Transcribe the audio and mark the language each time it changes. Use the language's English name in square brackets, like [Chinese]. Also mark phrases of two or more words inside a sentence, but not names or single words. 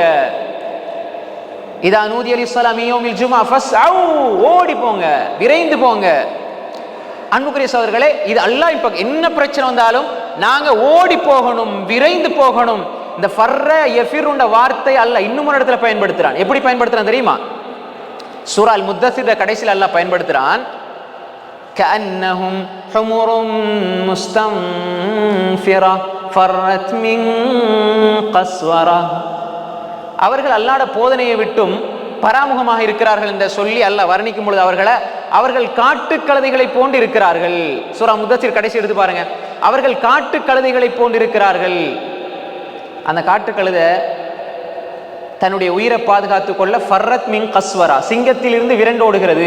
[Arabic] إذا نودي للصلاة يوم الجمعة فاسعوا, [Tamil] ஓடி போங்க, விரைந்து போங்க. அன்புக்குரிய சகோதரர்களே, இது அல்லாஹ்வின் பக்கம் என்ன பிரச்சனை வந்தாலும் நாங்க ஓடி போகணும், விரைந்து போகணும். இந்த [Arabic] فرّ يفرّ [Tamil] வார்த்தை அல்லாஹ் இன்னும் ஒரு இடத்துல பயன்படுத்துறான். எப்படி பயன்படுத்துறான் தெரியுமா? சூரா அல் முத்தஸிர் கடைசியில் அல்லாஹ் பயன்படுத்துறான், [Arabic] كأنهم حمر مستنفرة فرت من قسورة. [Tamil] அவர்கள் அல்லாஹ்வுடைய போதனையை விட்டும் பராமுகமாக இருக்கிறார்கள் என்று சொல்லி அல்லாஹ் வர்ணிக்கும் பொழுது அவர்கள் காட்டு கழுதைகளை போன்று இருக்கிறார்கள். சூரா முத்தஸிர் கடைசி எடுத்து பாருங்க, அவர்கள் காட்டு கழுதைகளை போன்று இருக்கிறார்கள். அந்த காட்டு கழுதை தன்னுடைய உயிரை பாதுகாத்துக் கொள்ள [Arabic] فرت من قسورة, [Tamil] சிங்கத்திலிருந்து விரண்டோடுகிறது.